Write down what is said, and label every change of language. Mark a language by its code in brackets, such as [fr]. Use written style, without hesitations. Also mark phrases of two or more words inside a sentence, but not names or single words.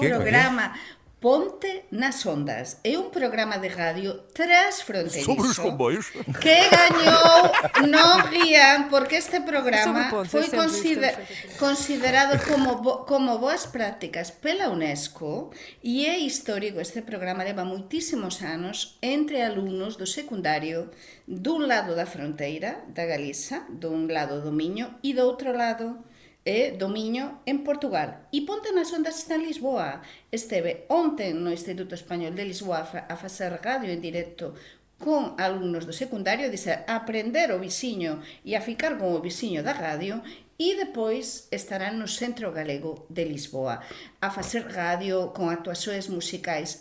[pt] Ondas? programa Ponte nas Ondas. É um programa de rádio transfronteiriço. Sobre os comboios. Que ganhou, não riam, porque este Sobre programa pontos, foi é sempre considerado como boas prácticas pela Unesco e é histórico. [gl] Este programa leva muitíssimos anos entre alumnos do secundário dun lado da fronteira da Galiza, dun lado do Miño e do outro lado do Miño en Portugal. E Ponte nas Ondas está en Lisboa. Esteve ontem no Instituto Español de Lisboa a facer radio en directo con alumnos do secundario, a aprender o viciño e a ficar con o viciño da radio, e depois estarán no Centro Galego de Lisboa a facer radio con actuações musicais.